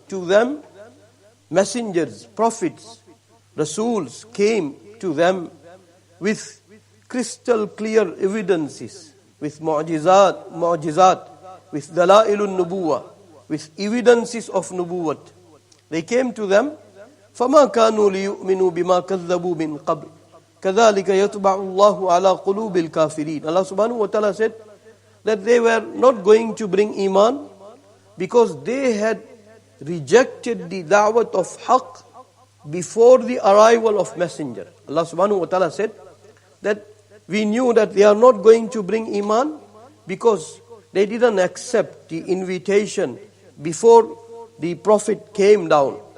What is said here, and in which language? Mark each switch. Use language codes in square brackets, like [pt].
[en] To them, messengers, prophets, Rasuls came to them with crystal clear evidences, with mu'jizat, with dalailun nubuwah, with evidences of nubuwwat. They came to them, [ar] فَمَا كَانُوا لِيُؤْمِنُوا بِمَا كَذَّبُوا مِنْ قَبْلِ كَذَلِكَ يَطْبَعُ اللَّهُ عَلَىٰ قُلُوبِ الْكَافِرِينَ. [en] Allah subhanahu wa ta'ala said that they were not going to bring iman because they had rejected the da'wat of haqq before the arrival of messenger. Allah subhanahu wa ta'ala said that we knew that they are not going to bring iman because they didn't accept the invitation before the prophet came down.